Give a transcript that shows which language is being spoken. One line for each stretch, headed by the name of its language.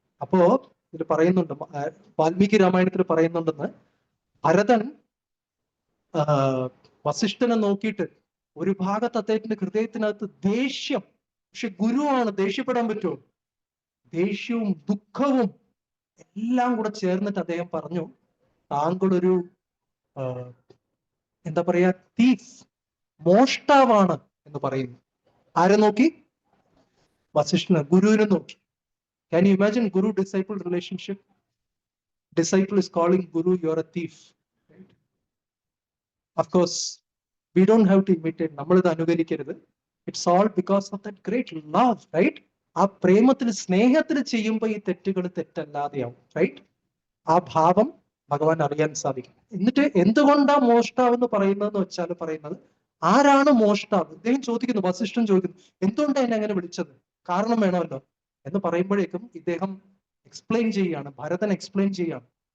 Malayalam: അപ്പോ ഇതിൽ പറയുന്നുണ്ട്, വാൽമീകി രാമായണത്തിൽ പറയുന്നുണ്ടെന്ന്, ഭരതൻ വസിഷ്ഠനെ നോക്കിയിട്ട് ഒരു ഭാഗത്ത് അദ്ദേഹത്തിന്റെ ഹൃദയത്തിനകത്ത് ദേഷ്യം, പക്ഷെ ഗുരുവാണ്, ദേഷ്യപ്പെടാൻ പറ്റുമോ? ദേഷ്യവും ദുഃഖവും എല്ലാം കൂടെ ചേർന്നിട്ട് അദ്ദേഹം പറഞ്ഞു, താങ്കളൊരു എന്താ പറയാ, തീഫ്, മോഷ്ടാവാണ് എന്ന് പറയുന്നു. ആരെ നോക്കി? വസിഷ്ഠന്, ഗുരുവിനെ നോക്കി.
English: Can you imagine Guru disciple relationship? Disciple is calling Guru, you're a thief. Right? Of course, we don't have to imitate.
Malayalam: നമ്മൾ ഇത് അനുകരിക്കരുത്.
English: It's all because of that great love, right?
Malayalam: ആ പ്രേമത്തിൽ, സ്നേഹത്തിൽ ചെയ്യുമ്പോൾ ഈ തെറ്റുകൾ തെറ്റല്ലാതെയാവും, റൈറ്റ്? ആ ഭാവം ഭഗവാൻ അറിയാൻ സാധിക്കും. എന്നിട്ട് എന്തുകൊണ്ടാ മോഷ്ടാവ് എന്ന് പറയുന്നതെന്ന് വെച്ചാൽ പറയുന്നത്, ആരാണ് മോഷ്ടാവ്? ഇദ്ദേഹം ചോദിക്കുന്നു, വസിഷ്ഠൻ ചോദിക്കുന്നു, എന്തുകൊണ്ടാണ് എന്നെ അങ്ങനെ വിളിച്ചത്? കാരണം വേണമല്ലോ എന്ന് പറയുമ്പോഴേക്കും ഇദ്ദേഹം എക്സ്പ്ലെയിൻ ചെയ്യാണ്, ഭരതൻ എക്സ്പ്ലെയിൻ ചെയ്യാണ്.